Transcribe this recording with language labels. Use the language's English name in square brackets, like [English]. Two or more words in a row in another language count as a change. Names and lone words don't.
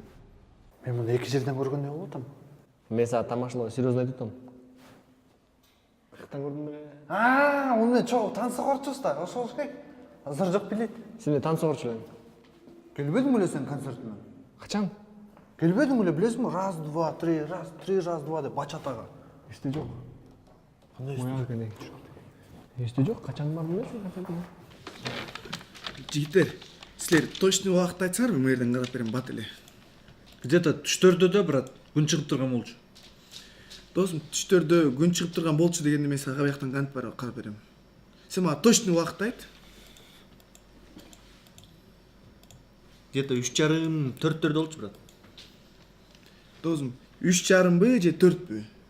[Kyrgyz] Мен муну 2 жерден көргөндөй болуп атам. Мен сага тамашалоо серьезно айтып атам. Каяктан көрдүң беле? Уну чогуу танцыгорчусуз да, ошол болуш керек. Азыр жок билет. Сен де танцыгорчу элең. Келбедиң беле сен концертине? Качан? Келбедиң беле, билесиңби? [Russian] Раз, два, три, раз, два [Kyrgyz] деп бачатага. Эсте жок. Кандай эсте? Эсте жок, качан бардым эле концертине? Жигиттер, силер точный убакытты айтсаңарбы, мэрден карап берем бат эле. Где-то түштөрдө брат, күн чыгып турган болчу. Досум, түштөрдө күн чыгып турган болчу дегенде мен сага бияктан кантип барып карап берем. Сен мага точный убакытты айт. Где-то 3:30-4 болчу, брат. Досум, 3:30 же 4?